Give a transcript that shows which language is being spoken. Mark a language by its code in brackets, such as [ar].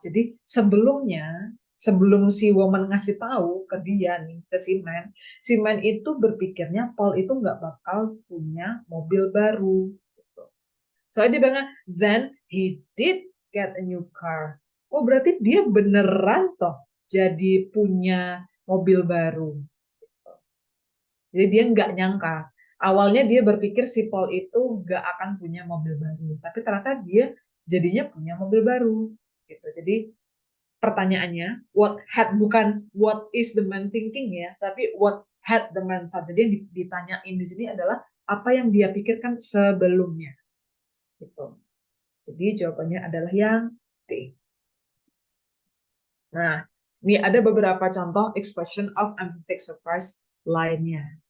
[id] Jadi sebelumnya, sebelum si woman ngasih tahu ke dia nih, ke si man itu berpikirnya Paul itu nggak bakal punya mobil baru. Soalnya dia bilang, [en] then he did get a new car. [id] Oh, berarti dia beneran toh jadi punya mobil baru. Jadi dia nggak nyangka. Awalnya dia berpikir si Paul itu nggak akan punya mobil baru. Tapi ternyata dia jadinya punya mobil baru gitu. Jadi pertanyaannya bukan [en] what is the man thinking [id] ya, tapi [en] what had the man thought. [id] Jadi yang ditanyain di sini adalah apa yang dia pikirkan sebelumnya gitu. Jadi jawabannya adalah yang D. Nah, ini ada beberapa contoh expression of emphatic surprise lainnya.